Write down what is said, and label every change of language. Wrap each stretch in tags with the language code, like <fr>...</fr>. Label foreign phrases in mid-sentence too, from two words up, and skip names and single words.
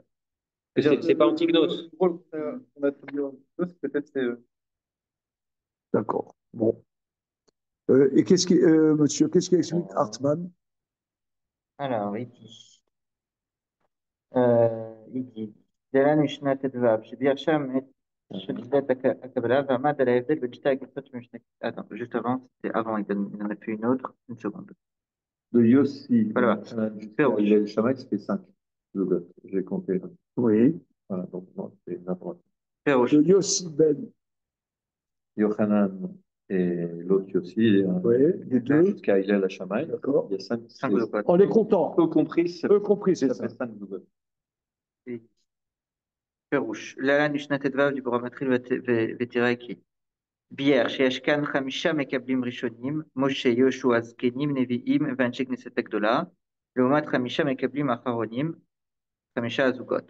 <fr>C'est pas Antignos. On a tout dit, peut-être c'est eux. D'accord. Bon. Et monsieur, qu'est-ce qui explique Hartmann? Alors, il dit,</fr> <he>דלן משנה ט"ו, שביאר שם את שליטת הקבלה ועמד על ההבדל בין שתי הגרסות במשנה.</he> <fr>Attends, juste avant, c'était avant, il en a fait une autre, une seconde. De Yossi, Voilà. il a le Shamaï, ça fait 5. J'ai compté. Oui. Voilà, donc non, c'est n'importe</fr> <he>פירוש,</he> <fr>De Yossi Ben. Yochanan et l'autre Yossi, Oui, les deux. jusqu'à Hillel à Shamaï. D'accord. Il y a 5.</fr> <he>5 זוגות.</he> <fr>On est content. Eux compris, ça Eux compris, c'est ça. fait 5 Zougot.</fr> <he>פירוש, להלן משנה ט"ו דיבור המתחיל ותראה כי ביאר שיש כאן 5 מקבלים ראשונים, משה, יהושע, זקנים, נביאים ואנשי כנסת הגדולה, לעומת 5 מקבלים האחרונים, 5 הזוגות.</he>